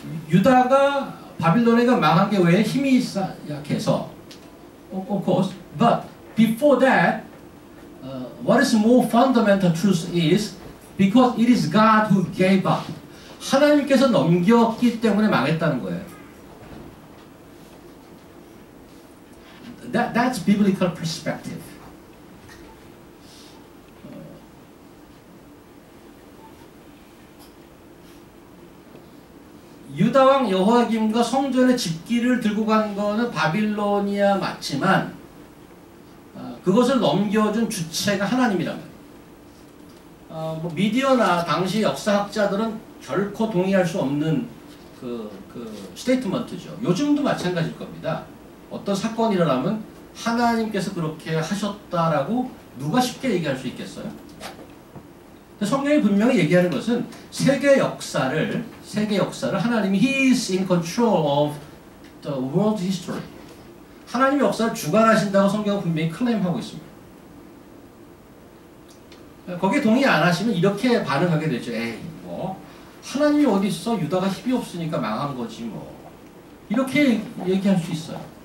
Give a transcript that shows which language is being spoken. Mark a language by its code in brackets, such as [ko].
[ko] 유다가 바빌로니아가 망한 게 왜 힘이 약해서 [en] of course, but before that what is more fundamental truth is because it is God who gave up. [ko] 하나님께서 넘겼기 때문에 망했다는 거예요. [en] That's biblical perspective. [ko] 유다왕 여호야김과 성전의 집기를 들고 간 거는 바빌로니아 맞지만 그것을 넘겨준 주체가 하나님이라면 뭐 미디어나 당시 역사학자들은 결코 동의할 수 없는 그 스테이트먼트죠. 요즘도 마찬가지일 겁니다. 어떤 사건이 일어나면 하나님께서 그렇게 하셨다라고 누가 쉽게 얘기할 수 있겠어요? 성경이 분명히 얘기하는 것은 세계 역사를 하나님이 [en] He is in control of the world history. [ko] 하나님의 역사를 주관하신다고 성경은 분명히 클레임하고 있습니다. 거기에 동의 안 하시면 이렇게 반응하게 되죠. 에이 뭐 하나님이 어디 있어? 유다가 힘이 없으니까 망한 거지 뭐. 이렇게 얘기할 수 있어요.